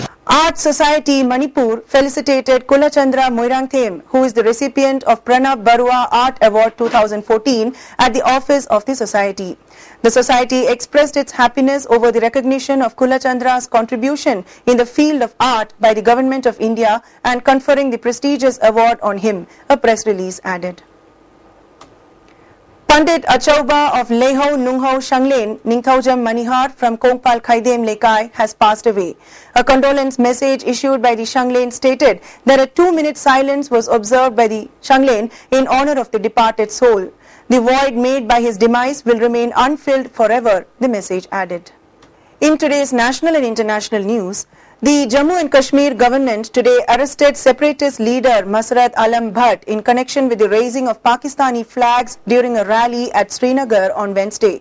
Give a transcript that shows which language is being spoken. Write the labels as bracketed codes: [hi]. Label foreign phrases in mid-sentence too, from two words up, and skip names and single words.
[en] Art Society Manipur felicitated Kulachandra Moirangthem, who is the recipient of Pranab Barua Art Award 2014 at the office of the society. The society expressed its happiness over the recognition of Kulachandra's contribution in the field of art by the Government of India and conferring the prestigious award on him, a press release added. Pandit Achauba of Leho Nungho Shanglen, Ningthaujam Manihar from Kongpal Khaidem Lekai has passed away. A condolence message issued by the Shanglen stated that a 2-minute silence was observed by the Shanglen in honor of the departed soul. The void made by his demise will remain unfilled forever, the message added. In today's national and international news, the Jammu and Kashmir government today arrested separatist leader Masrat Alam Bhatt in connection with the raising of Pakistani flags during a rally at Srinagar on Wednesday.